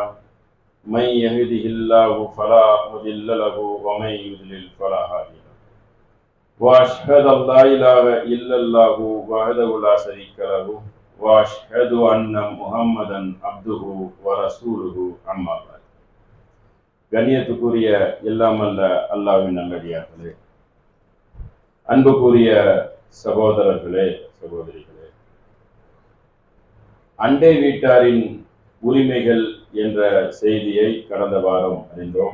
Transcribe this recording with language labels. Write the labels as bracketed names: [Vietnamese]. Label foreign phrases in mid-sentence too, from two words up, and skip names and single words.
[Arabic] من يهده الله فلا مضل له ومن يضلل فلا هادي له. وأشهد أن لا إله إلا الله وحده لا شريك له وأشهد أن محمدا عبده ورسوله أما بعد. [Tamil] கண்ணியத்துக்குரிய எல்லாமல்ல அல்லாஹ்வின் நல்லடியார்களே, அன்புக்குரிய சகோதரர்களே, சகோதரிகளே, அண்டை வீட்டாரின் உரிமைகள் என்ற செய்தியை கடந்த வாரம் அறிந்தோம்.